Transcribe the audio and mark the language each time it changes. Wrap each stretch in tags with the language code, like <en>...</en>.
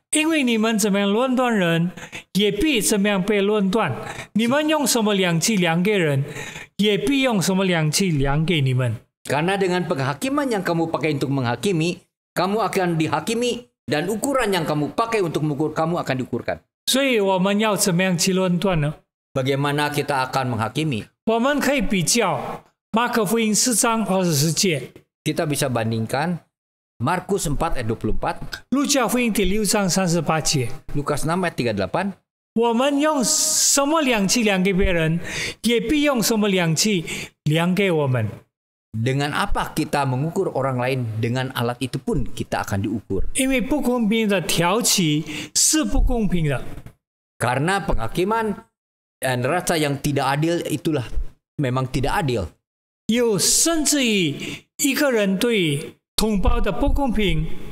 <zh>因为你们怎么样论断人，也必怎么样被论断；你们用什么量器量给人，也必用什么量器量给你们。</zh> <id>karena dengan penghakiman yang kamu pakai untuk menghakimi, kamu akan dihakimi, dan ukuran yang kamu pakai untuk mengukur, kamu akan diukurkan.</id> <zh>所以我们要怎么样去论断呢？</zh> <id>Bagaimana kita akan menghakimi?</id> <zh>我们可以比较马可福音4章24节、</zh> <id>Kita bisa bandingkan Markus 4 ayat 24,</id> <zh>路加福音第6章38节。</zh> <id>Lukas 6 ayat 38,</id> <zh>我们用什么量器量给别人，也必用什么量器量给我们。</zh> <id>dengan apa kita mengukur orang lain, dengan alat itu pun kita akan diukur.</id> <zh>因为不公平的挑起是不公平的，</zh> <id>Karena penghakiman dan rasa yang tidak adil itulah memang tidak adil.</id> <zh>有甚至于一个人对同胞的不公平，</zh>